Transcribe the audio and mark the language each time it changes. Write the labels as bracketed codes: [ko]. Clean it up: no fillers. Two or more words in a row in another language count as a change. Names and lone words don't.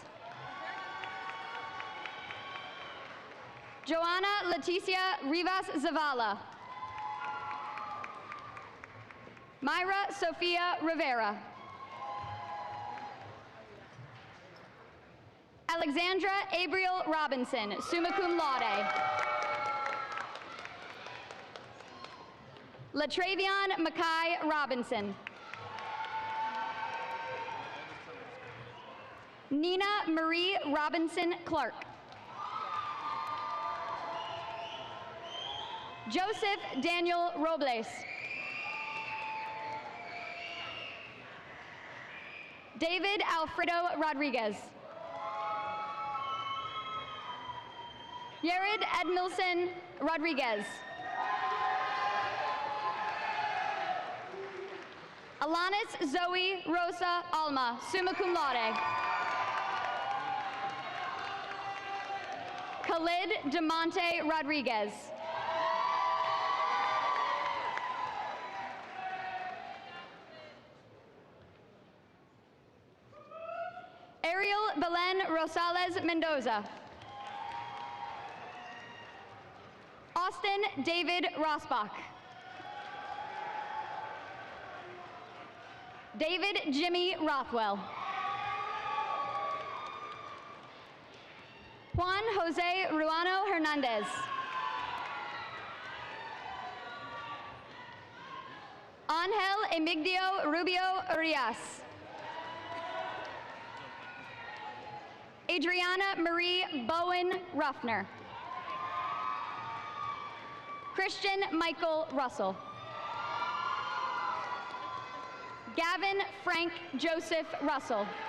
[en] Joanna Leticia Rivas Zavala. Myra Sofia Rivera. Alexandra Abriel Robinson, summa cum laude. Latravion Mackay Robinson. Nina Marie Robinson Clark. Joseph Daniel Robles. David Alfredo Rodriguez. Yared Edmilson Rodriguez. Alanis Zoe Rosa Alma, summa cum laude. Khalid DeMonte Rodriguez. Ariel Belen Rosales Mendoza. Austin David Rosbach. David Jimmy Rothwell. Juan Jose Ruano Hernandez. Angel Emigdio Rubio Urias. Adriana Marie Bowen Ruffner. Christian Michael Russell. Gavin Frank Joseph Russell.